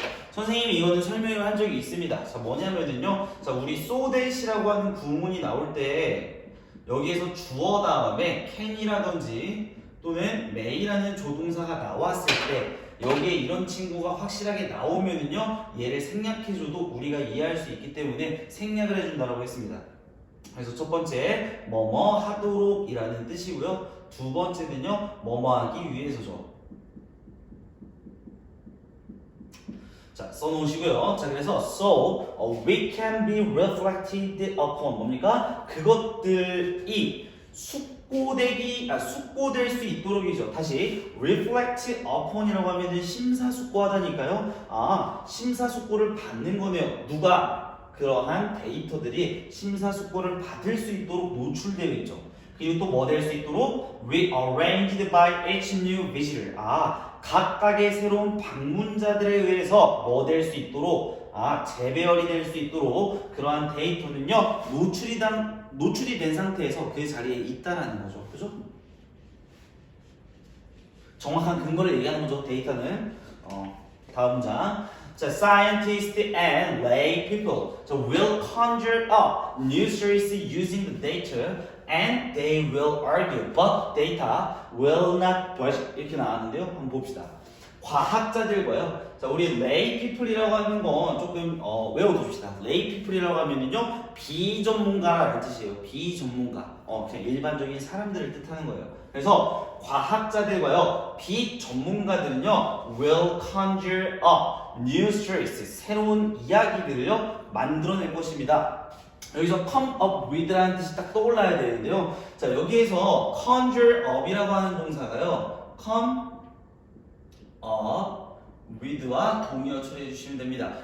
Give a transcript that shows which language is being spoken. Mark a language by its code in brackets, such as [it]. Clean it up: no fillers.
[ko] 선생님이 이거는 설명을 한 적이 있습니다. 자 뭐냐면은요. 자 우리 so that이라고 하는 구문이 나올 때 여기에서 주어 다음에 can이라든지 또는 may라는 조동사가 나왔을 때 여기에 이런 친구가 확실하게 나오면은요 얘를 생략해줘도 우리가 이해할 수 있기 때문에 생략을 해준다고 했습니다. 그래서 첫 번째 뭐뭐 하도록 이라는 뜻이고요. 두 번째는요 뭐뭐 하기 위해서죠. 자 써놓으시고요. 자 그래서 [en] so we can be reflected upon 뭡니까? [ko] 그것들이 숙고될 수 있도록이죠. 다시 reflect upon이라고 하면은 심사숙고하다니까요. 심사숙고를 받는 거네요. 누가? 그러한 데이터들이 심사숙고를 받을 수 있도록 노출되어 있죠. 그리고 또 뭐 될 수 있도록 [en] rearranged by each new visitor. [ko] 각각의 새로운 방문자들에 의해서 뭐 될 수 있도록 재배열이 될 수 있도록 그러한 데이터는요 노출이 된 상태에서 그 자리에 있다라는 거죠. 그죠? 정확한 근거를 얘기하는 거죠. 데이터는. 다음 문장. [en] 자, scientists and lay people will conjure up new stories using the data and they will argue, but data will not budge. [ko] 이렇게 나왔는데요. 한번 봅시다. 과학자들과요. 자, 우리 lay people이라고 하는 건 조금 외워둡시다. lay people이라고 하면은요 비전문가라는 뜻이에요. 비전문가. 그냥 일반적인 사람들을 뜻하는 거예요. 그래서 과학자들과요 비전문가들은요 [en] will conjure up new stories. [ko] 새로운 이야기들을요 만들어낼 것입니다. 여기서 come up with라는 뜻이 딱 떠올라야 되는데요. 자 여기에서 conjure up이라고 하는 동사가요 come up with와 동의어 처리해 주시면 됩니다.